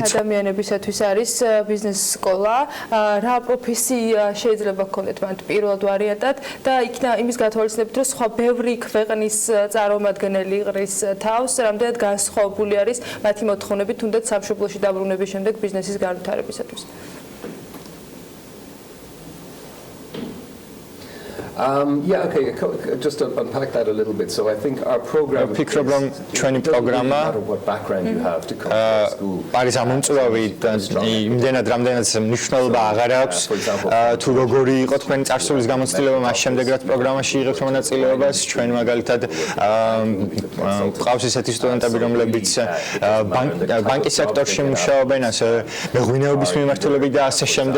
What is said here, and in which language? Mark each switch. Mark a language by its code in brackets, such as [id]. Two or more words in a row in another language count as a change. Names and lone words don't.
[ka] ადამიანებისათვის არის ბიზნეს სკოლა, რა პროფესია შეიძლება გქონდეთ მათ პირველად ვარიანტად და იქნა იმის გათვალისწინებით, რომ სხვა ბევრი ქვეყნის წარმომადგენელი იყრის თავს, რამდენად განსხვავებული არის მათი მოთხოვნები თუნდაც სამშობლოში დაბრუნების შემდეგ ბიზნესის განვითარებისათვის. [en] Yeah, okay, just to unpack that a little bit. So I think our program [ka] ვფიქრობ, რომ ჩვენი პროგრამა არის ამომწვევი და იმდენად რამდენად მნიშვნელობა აღარ აქვს თუ როგორი იყო თქვენი წარსულის გამოცდილება მას შემდეგ რაც პროგრამაში იღებთ მონაწილეობას. ჩვენ მაგალითად ყავს ისეთი სტუდენტები, რომლებიც ბანკის სექტორში მუშაობენ, ასევე მეღვინეობის მიმართულებით და ასე შემდეგ.